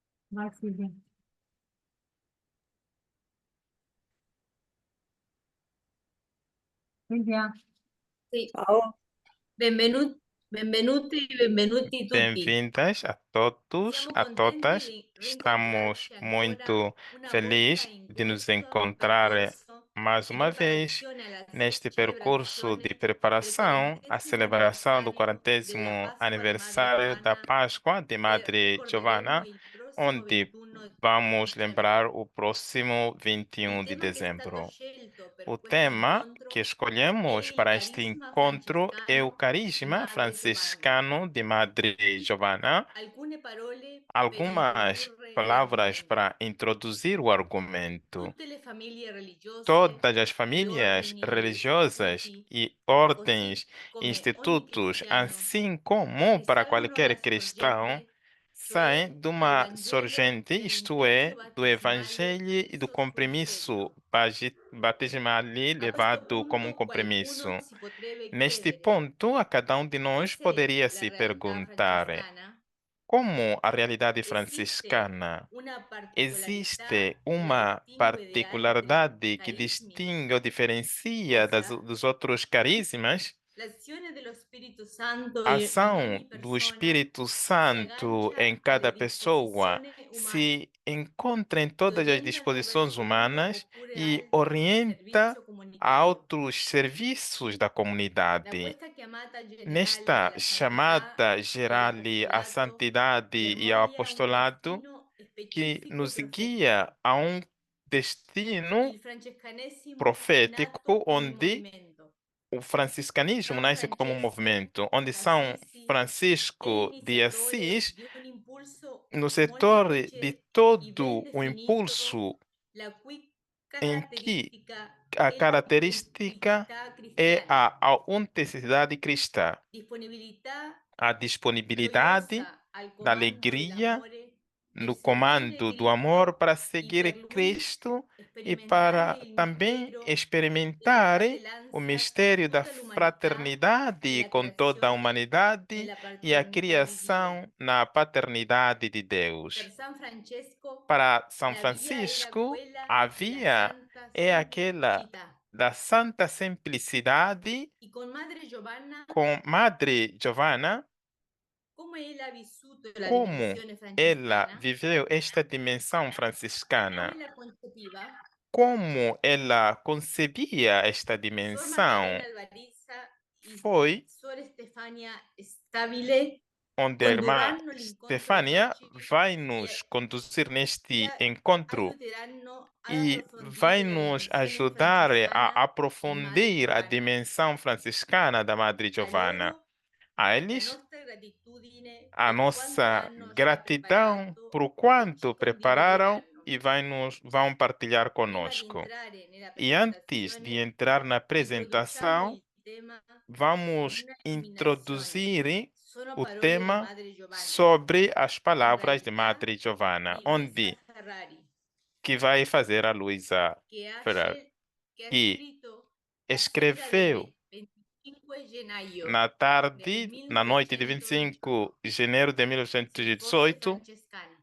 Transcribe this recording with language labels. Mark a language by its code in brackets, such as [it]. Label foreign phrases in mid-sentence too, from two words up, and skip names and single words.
[it] Vai, Silvia. Silvia, Sì, Ciao, benvenuti, benvenuti tutti. [pt] bem-vindas a todos, [it] Siamo a contenti [pt] todas. [it] di [pt] Estamos [it] rincontrarci ancora [pt] muito [it] una volta [pt] felizes [it] in [pt] de nos [it] questo [pt] encontrar [it] percorso [pt] mais [it] di [pt] uma vez [it] preparazione alla [pt] neste percurso de [it] celebrazione del [pt] preparação à 40° celebração do [it] anniversario della [pt] 40º [it] Pasqua di Madre [pt] aniversário da [it] Giovanna [pt] Páscoa de [it] che [pt] Madre [it] ricorderemo Giovanna, il prossimo [pt] onde 21 vamos lembrar [it] dicembre. [pt] o próximo [it] Il [pt] 21 de [it] tema che è stato [pt] dezembro. [it] scelto [pt] O [it] per questo [pt] tema que [it] incontro è [pt] escolhemos [it] il [pt] para este [it] carisma [pt] encontro é o [it] francescano di [pt] carisma [it] Madre Giovanna. [pt] franciscano de Madre Giovanna. [it] Alcune parole per [pt] Algumas [it] introdurre [pt] palavras [it] l'argomento. [pt] para introduzir o argumento. [it] Tutte le famiglie religiose, [pt] Todas as [it] gli [pt] famílias [it] ordini e gli [pt] religiosas [it] istituti, [pt] e [it] così [pt] ordens e [it] come ogni [pt] institutos, [it] cristiano, [pt] assim como para [it] risalgono [pt] qualquer [it] alla [pt] cristão, [it] sorgente, cioè [pt] saem de [it] al [pt] uma [it] Vangelo [pt] sorgente, isto [it] dell'impulso [pt] é, do [it] battesimale [pt] Evangelho e do [it] messo sul [pt] compromisso [it] serio. [pt] batismal [it] A questo [pt] levado como um [it] punto [pt] compromisso. [it] qualcuno si potrebbe [pt] Neste [it] chiedere, [pt] ponto, a cada um de nós [it] cos'è [pt] poderia [it] la [pt] se [it] realtà [pt] perguntar: [it] francescana? [pt] como a realidade [it] Esiste [pt] franciscana [it] una particolarità [pt] existe [it] che la [pt] uma [it] distingue de altri [pt] particularidade que [it] carismi? [pt] distingue ou diferencia [it] Essa [pt] dos outros carismas? [it] l'azione dello Spirito Santo [pt] A [it] in [pt] ação [it] ogni [pt] do [it] persona [pt] Espírito [it] si [pt] Santo em [it] aggancia [pt] cada [it] alle [pt] pessoa [it] disposizioni umane [pt] se encontra em [it] che [pt] todas as [it] orientano [pt] disposições [it] verso uno [pt] humanas [it] oppure [pt] e [it] altri [pt] orienta [it] servizio [pt] a [it] comunitario. [pt] outros serviços da [it] Da [pt] comunidade. [it] questa chiamata generale [pt] Nesta [it] alla santità [pt] chamada [it] e [pt] geral à [it] all'apostolato [pt] santidade e ao [it] germoglia un [pt] apostolado, [it] destino [pt] que [it] specifico e [pt] nos [it] profetico. [pt] guia a um destino [it] Il francescanesimo è [pt] profético [it] nato come [pt] onde [it] movimento. [pt] o franciscanismo [it] San [pt] nasce como um [it] Francesco [pt] movimento, onde São [it] d'Assisi è [pt] Francisco de [it] iniziatore [pt] Assis, [it] di un impulso [pt] no setor de [it] molteplice e ben [pt] todo o [it] definito, [pt] impulso [it] la cui [pt] em que [it] caratteristica [pt] a [it] è [pt] característica [it] l'authenticità [pt] é [it] cristiana, [pt] a autenticidade cristã, [it] disponibilità [pt] a disponibilidade [it] gioiosa al [pt] da [it] comando [pt] alegria [it] dell'amore, [pt] no [it] del servile [pt] comando do amor [it] Cristo [pt] para [it] e per [pt] seguir [it] lui [pt] Cristo e [it] sperimentare [pt] para [it] il [pt] também [it] mistero della [pt] experimentar o [it] fratellanza con [pt] mistério da [it] tutta l'umanità [pt] fraternidade [it] nella [pt] com toda a [it] creazione, [pt] humanidade [it] nella [pt] e a [it] paternità di Dio. [pt] criação na paternidade de [it] Per [pt] Deus. [it] San Francesco [pt] Para São [it] la via era [pt] Francisco, [it] quella [pt] a [it] della [pt] via [it] santa [pt] é aquela [it] semplicità [pt] da santa simplicidade [it] e con Madre Giovanna, [pt] com Madre Giovanna, [it] come ella ha vissuto la [pt] como [it] dimensione [pt] ela [it] francescana, [pt] viveu esta dimensão [it] come [pt] franciscana, [it] la concepiva, [pt] como ela concebia esta [it] Suor [pt] dimensão, [it] Maddalena Albarizza e [pt] foi [it] Suor Stefania Stabile [pt] onde a irmã [it] condurranno l'incontro di [pt] Stefania [it] oggi [pt] vai [it] e, [pt] nos conduzir [it] e neste a- [pt] encontro [it] aiuteranno ad [pt] e vai [it] approfondire la [pt] nos [it] dimensione [pt] ajudar a [it] francescana di Madre [pt] aprofundir a [it] Giovanna. [pt] dimensão franciscana da Madre [it] A [pt] Giovanna. [it] loro [pt] A [it] la [pt] eles, [it] nostra gratitudine [pt] a [it] per quanto [pt] nossa [it] hanno già [pt] gratidão [it] preparato [pt] por [it] e [pt] quanto [it] ci [pt] prepararam [it] condivideranno. [pt] e vão partilhar [it] Prima di conosco. entrare nella [pt] E antes de [it] presentazione, [pt] entrar na [it] introduciamo [pt] apresentação, [it] il tema con [pt] vamos [it] una illuminazione. [pt] introduzir [it] Sono [pt] o [it] parole di [pt] tema [it] Madre Giovanna. [pt] sobre as [it] In [pt] palavras de [it] realtà, [pt] Madre Giovanna, [it] di Luisa [pt] onde [it] Ferrari, [pt] que vai fazer a Luísa [it] che ha, [pt] Ferrer, [it] che ha [pt] que [it] scritto la sera [pt] escreveu [it] del 25 gennaio [pt] na [it] del [pt] tarde, na noite de 25 [it] 1918, [pt] de janeiro de [it] se fossi [pt] 1918, [it] francescana.